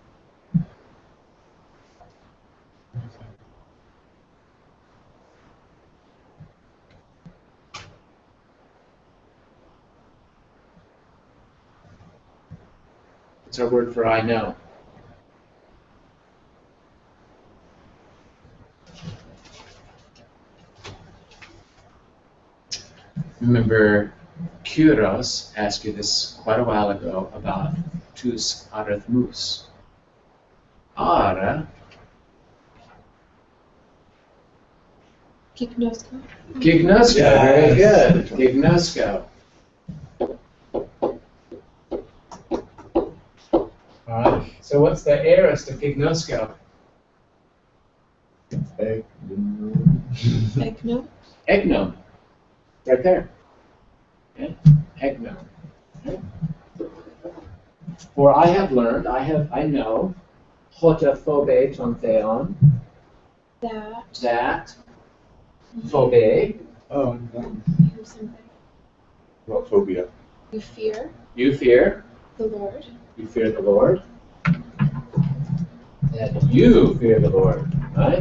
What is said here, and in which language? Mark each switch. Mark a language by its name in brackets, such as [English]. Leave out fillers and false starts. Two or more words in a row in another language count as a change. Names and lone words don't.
[English] It's our word for I know. Remember, Kyros asked you this quite a while ago about [Greek] τοὺς ἀριθμούς. Ara, Gignosko. gignosko, [English] very good. Gignosko. Alright, so what's the aorist of gignosko? egg. [Greek] Egno. [English] Egnom. Right there. Okay? Egnom. Okay? For I have learned, I know, [Greek] ὅτι φοβῇ τὸν θεόν, [English] that phobe, Oh, You something. well, phobia. You fear you fear the Lord. the Lord. That you fear the Lord, right?